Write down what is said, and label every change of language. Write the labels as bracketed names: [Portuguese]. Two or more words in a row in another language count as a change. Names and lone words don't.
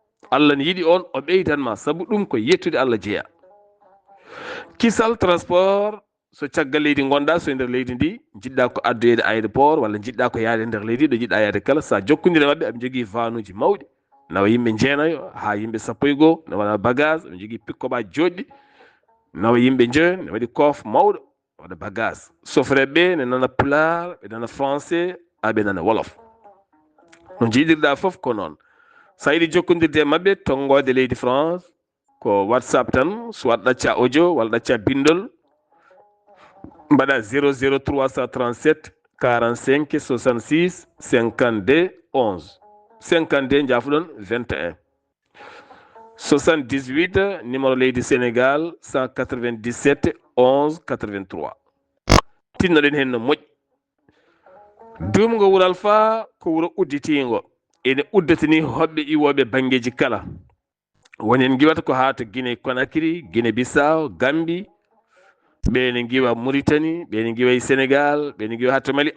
[Fula] Allah ne yiɗi on, o ɓeydanma, sabu ɗum ko yettude Allah jeeya. Kisal transport, so caggal leydi gonɗa, so e nder leydi ndi, jiɗɗa ko addoyede aéroport, walla jiɗɗa ko yaade nder leydi, ɗo jiɗɗa yaade kala, sa jokkondire maɓɓe, aɓe jogui van uji mawɗi. Nawa yimɓe jeenayo, ha yimɓe sappo e goo, ne wona bagage, aɓe jogui pick-up aji joɗɗi. Nawa yimɓe joyo, ne waɗi koof mawɗo, waɗa bagage. Sofreɓe ne nana pulaar, ɓe nana français, aɓe nana wolof. No jiiɗirɗa fof ko noon. Sa yiɗi jokkondirde e maɓɓe, tonngode leydi France, ko WhatsApp tan, soit ɗacca audio, walla ɗacca bindol. [French] Mbaɗa zéro zéro trois cent trente-sept quarante-cinq soixante-six cinquante-deux onze. Cinquante-deux, jafuɗon, vingt et un. Soixante-dix-huit, numéro leydi Sénégal, cent quatre-vingt-dix-sept onze quatre-vingt-trois. [Fula] Tinnoɗen hen no moƴƴi. Dumgo wuro Alpha ko wuro udditingo. Ene uddatini hoɓɓe iwoɓe bangeji kala. Woni en giwata ko ha to Guinée Conakry, Guinée Bissau, Gambie. Ɓe ne giwa Mauritanie, ɓe ne giwa Sénégal, ɓe ne giwa ha to Mali.